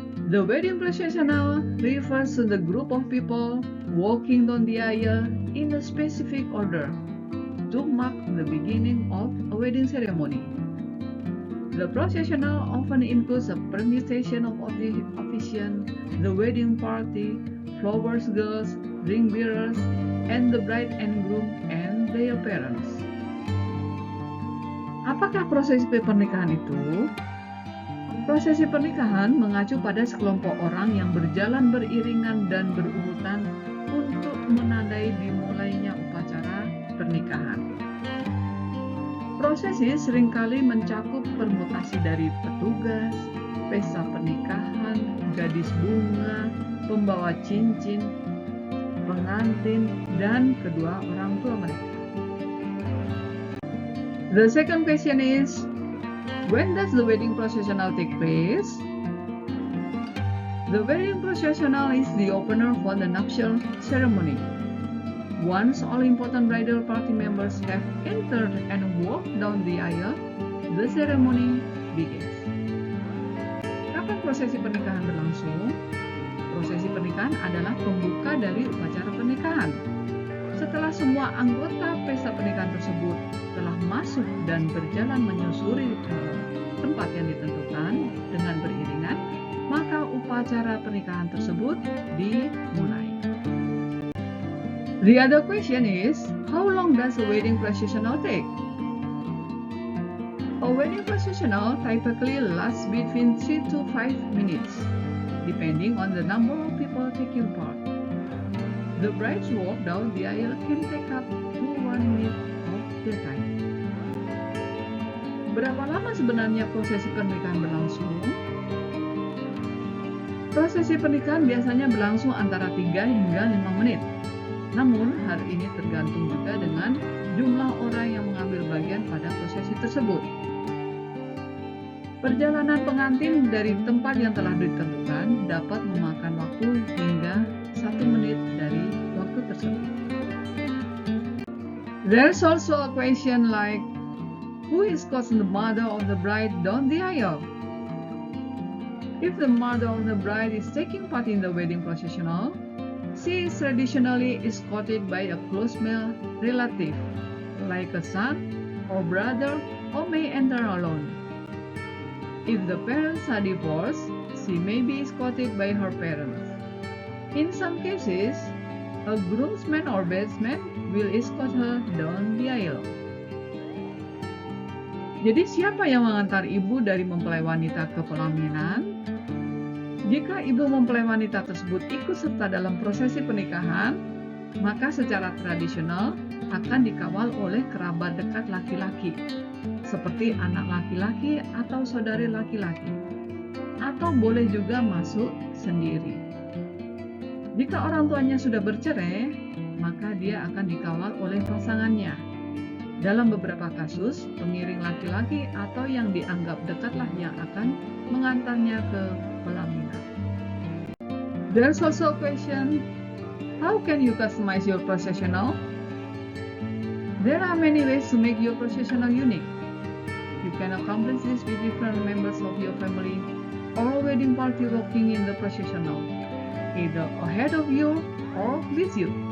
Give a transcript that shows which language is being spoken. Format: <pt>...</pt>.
<en>The wedding processional refers to the group of people walking down the aisle in a specific order to mark the beginning of a wedding ceremony. The processional often includes a permutation of officiants, the wedding party, flowers girls, ring bearers, and the bride and groom and their parents.</en> <id>Apakah prosesi pernikahan itu? Prosesi pernikahan mengacu pada sekelompok orang yang berjalan beriringan dan berurutan untuk menandai dimulainya upacara pernikahan. Prosesi seringkali mencakup permutasi dari petugas, pesta pernikahan, gadis bunga, pembawa cincin, pengantin, dan kedua orang tua mereka.</id> <en>The second question is, when does the wedding processional take place? The wedding processional is the opener for the nuptial ceremony. Once all important bridal party members have entered and walked down the aisle, the ceremony begins.</en> <id>Kapan prosesi pernikahan berlangsung? Prosesi pernikahan adalah pembuka dari upacara pernikahan. Setelah semua anggota pesta pernikahan tersebut telah masuk dan berjalan menyusuri tempat yang ditentukan dengan beriringan, maka upacara pernikahan tersebut dimulai.</id> <en>The other question is, how long does a wedding processional take? A wedding processional typically lasts between 3 to 5 minutes, depending on the number of people taking part. The bride's walk down the aisle can take up to 1 minute of the time.</en> <id>Berapa lama sebenarnya prosesi pernikahan berlangsung? Prosesi pernikahan biasanya berlangsung antara 3 hingga 5 menit. Namun, hal ini tergantung juga dengan jumlah orang yang mengambil bagian pada prosesi tersebut. Perjalanan pengantin dari tempat yang telah ditentukan dapat memakan waktu hingga 1 menit dari waktu tersebut.</id> <en>There's also a question like, who is causing the mother of the bride down the aisle? If the mother of the bride is taking part in the wedding processional, she is traditionally escorted by a close male relative, like a son or brother, or may enter alone. If the parents are divorced, she may be escorted by her parents. In some cases, a groomsman or bridesman will escort her down the aisle.</en> <id>Jadi siapa yang mengantar ibu dari mempelai wanita ke pelaminan? Jika ibu mempelai wanita tersebut ikut serta dalam prosesi pernikahan, maka secara tradisional akan dikawal oleh kerabat dekat laki-laki, seperti anak laki-laki atau saudari laki-laki, atau boleh juga masuk sendiri. Jika orang tuanya sudah bercerai, maka dia akan dikawal oleh pasangannya. Dalam beberapa kasus, pengiring laki-laki atau yang dianggap dekatlah yang akan mengantarnya ke pelaminan.</id> <en>There's also a question, how can you customize your processional? There are many ways to make your processional unique. You can accomplish this with different members of your family or a wedding party walking in the processional, either ahead of you or with you.</en>